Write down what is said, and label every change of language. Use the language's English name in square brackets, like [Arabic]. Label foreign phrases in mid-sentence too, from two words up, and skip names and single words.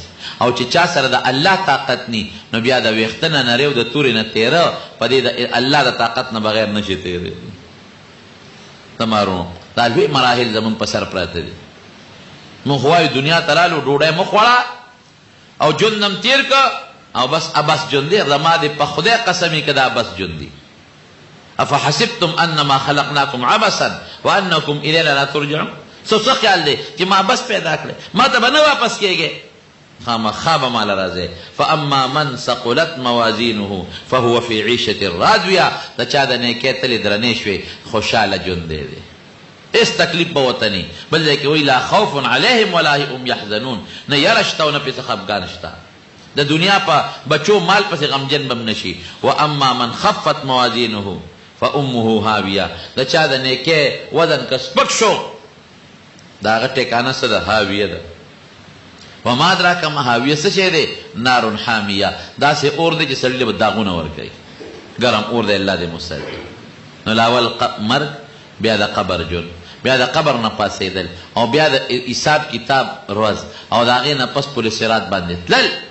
[Pashto] او چې چا سره د الله طاقت نی، نو بیا د ویښته نه نری او د تورې نه تیره، په دې د الله د طاقت نه بغیر نشي تېرېدی. د مارونو دا لوی مراحل زمونږ په سر پراته دي. موږ وایو دنیا ته رالو، ډوډۍ مه خوړه او ژوند هم تېر که او بس ابس ژوند دی. زما دې په خدای قسم یې که دا ابس ژوند دی. [Arabic] افحسبتم انما خلقناکم عبثا وانکم الینا لا ترجعون. [Pashto] څه خیال دی چې ما بس پیدا کړی، ما ته به نه واپس کېږې؟ خامخا به ماله راځې. [Arabic] فاما من ثقلت موازینه فهو فی عیشة راضیه. [Pashto] د چا د نیکۍ تلې درنې شوې، خوشحاله ژوند دی. هېڅ تکلیف به ورته نه، بل ځای کې وایي [Arabic] لا خوف علیهم ولا هم یحزنون. [Pashto] نه یره شته او نه پسې خفګان شته. د دنیا په بچو مال پسې غمجن به هم نشي. [Arabic] واما من خفت موازینه فامه هاویه. [Pashto] د چا د نیکۍ وزن که سپک شو، د هغه ټیکانه څه ده؟ هاویه ده. [Arabic] وما ادراک ما هاویه [Pashto] څه شی دی؟ [Arabic] نار حامیه. [Pashto] داسې اور دی چې سړي له به داغونه ورکوي، ګرم اور دی. الله دې مسلط. نو لاول مرګ، بیا د قبر ژوند، بیا د قبر نه پاڅېدل، او بیا د حساب کتاب ورځ، او د هغې نه پس پورې صراط باندې تلل.